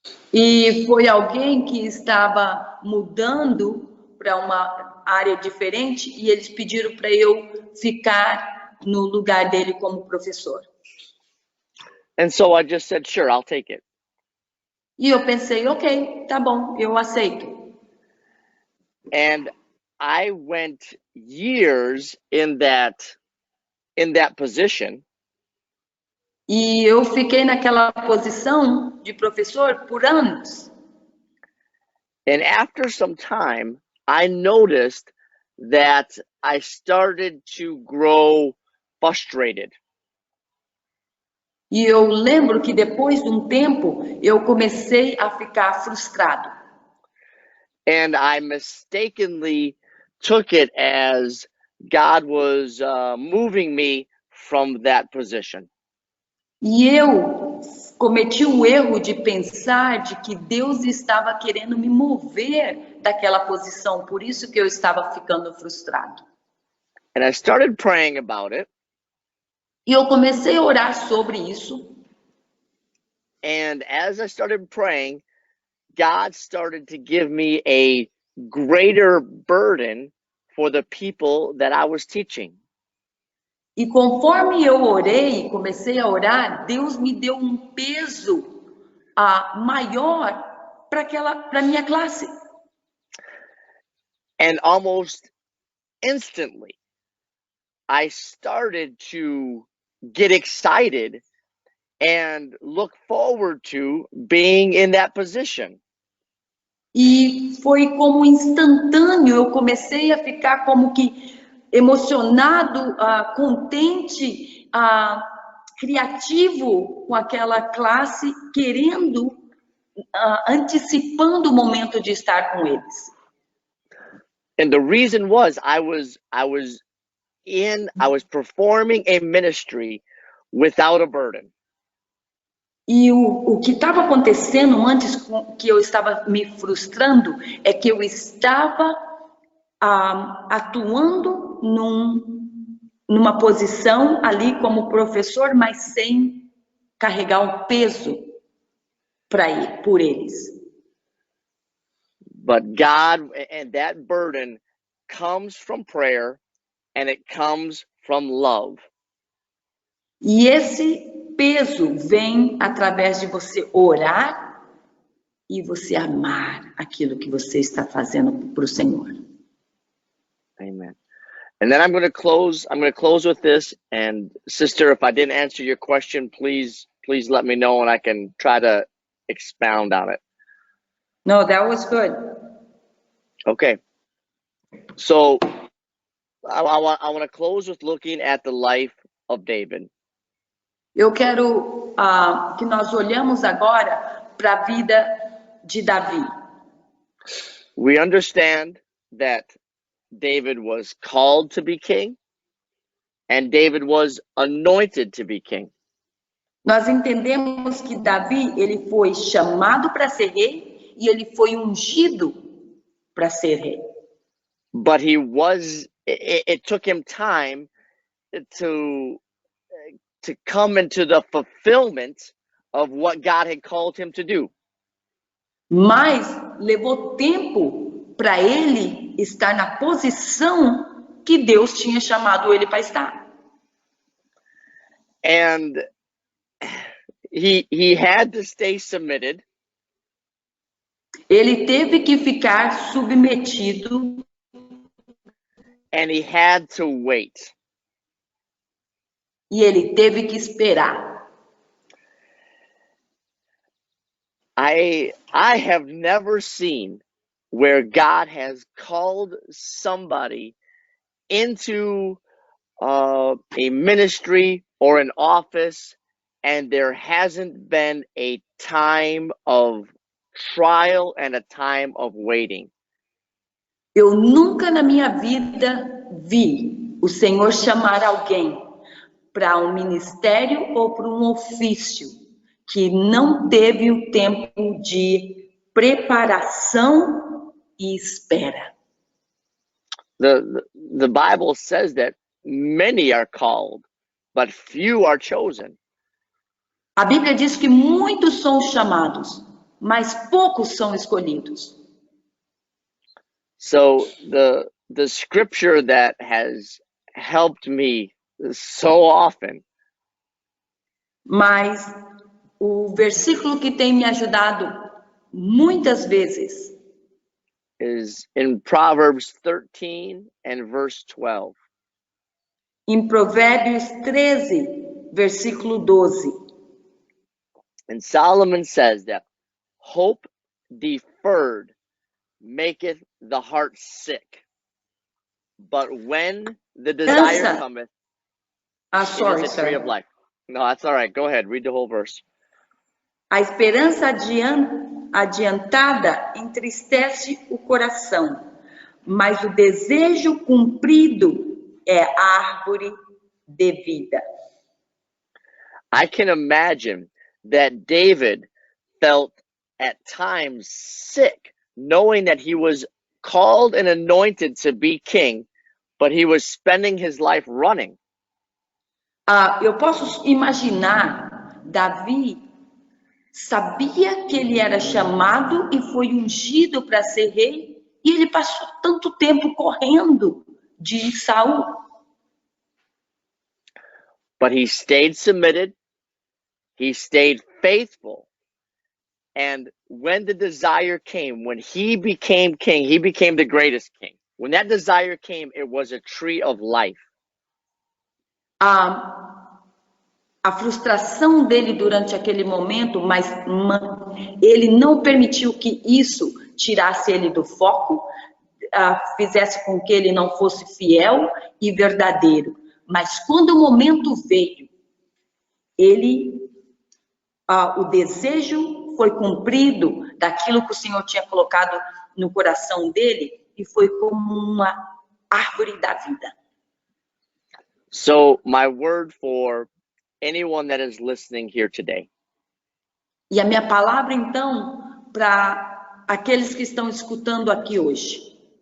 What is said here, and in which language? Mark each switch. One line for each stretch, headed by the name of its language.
Portuguese: E foi alguém que estava mudando para uma área diferente e eles pediram para eu ficar no lugar dele como professor.
English: And so I just said, sure, I'll take it.
Portuguese: E eu pensei, ok, tá bom, eu aceito.
English: And I went years in that position.
Portuguese: E eu fiquei naquela posição de professor por anos.
English: And after some time, I noticed that I started to grow frustrated.
Portuguese: E eu lembro que depois de um tempo, eu comecei a ficar frustrado.
English: And I mistakenly took it as God was moving me from that position.
Portuguese: E eu cometi o erro de pensar de que Deus estava querendo me mover daquela posição, por isso que eu estava ficando frustrado.
English: And I started praying about it.
Portuguese: E eu comecei a orar sobre isso.
English: And as I started praying, God started to give me a greater burden for the people that I was teaching.
Portuguese: E conforme eu orei, comecei a orar, Deus me deu um peso maior para minha classe.
English: And almost instantly, I started to get excited and look forward to being in that position.
Portuguese: E foi como instantâneo, eu comecei a ficar como que emocionado, contente, criativo com aquela classe, querendo, antecipando o momento de estar com eles.
English: And the reason was I was performing a ministry without a burden.
Portuguese: E o que estava acontecendo antes que eu estava me frustrando é que eu estava atuando numa posição ali como professor, mas sem carregar um peso por eles.
English: But God, and that burden comes from prayer and it comes from love.
Portuguese: E esse peso vem através de você orar e você amar aquilo que você está fazendo para o Senhor.
English: Amen. And then I'm going to close with this. And sister, if I didn't answer your question, please let me know and I can try to expound on it. No, that was good. Okay. So I want to close with looking at the life of David.
Portuguese: Eu quero que nós olhamos agora para a vida de Davi.
English: We understand that David was called to be king and David was anointed to be king.
Portuguese: Nós entendemos que Davi, ele foi chamado para ser rei e ele foi ungido para ser rei.
English: But it took him time to come into the fulfillment of what God had called him to do.
Portuguese: Mas levou tempo para ele estar na posição que Deus tinha chamado ele para estar.
English: And he had to stay submitted.
Portuguese: Ele teve que ficar submetido.
English: And he had to wait.
Portuguese: E ele teve que esperar.
English: I have never seen where God has called somebody into a ministry or an office and there hasn't been a time of trial and a time of waiting.
Portuguese: Eu nunca na minha vida vi o Senhor chamar alguém para um ministério ou para um ofício que não teve o tempo de preparação e espera.
English: The Bible says that many are called, but few are chosen.
Portuguese: A Bíblia diz que muitos são chamados, mas poucos são escolhidos.
English: So the scripture that has helped me so often.
Portuguese: Mas o versículo que tem me ajudado muitas vezes
English: is in Proverbs 13 and verse 12.
Portuguese: Em Provérbios 13, versículo 12.
English: And Solomon says that hope deferred maketh the heart sick, but when the desire
Portuguese: Esperança.
English: cometh, Sorry, it is a tree of sir. life. No, that's all right. Go ahead. Read the whole verse.
Portuguese: A esperança adiantada entristece o coração, mas o desejo cumprido é árvore de vida.
English: I can imagine that David felt at times sick, knowing that he was called and anointed to be king, but he was spending his life running.
Portuguese: Eu posso imaginar, Davi sabia que ele era chamado e foi ungido para ser rei, e ele passou tanto tempo correndo de Saul.
English: But he stayed submitted, he stayed faithful, and when the desire came, when he became king, he became the greatest king. When that desire came, it was a tree of life.
Portuguese: A frustração dele durante aquele momento, mas ele não permitiu que isso tirasse ele do foco, fizesse com que ele não fosse fiel e verdadeiro. Mas quando o momento veio, o desejo foi cumprido daquilo que o Senhor tinha colocado no coração dele e foi como uma árvore da vida.
English: So my word for anyone that is listening here today.
Portuguese: E a minha palavra, então, para aqueles que estão escutando aqui hoje.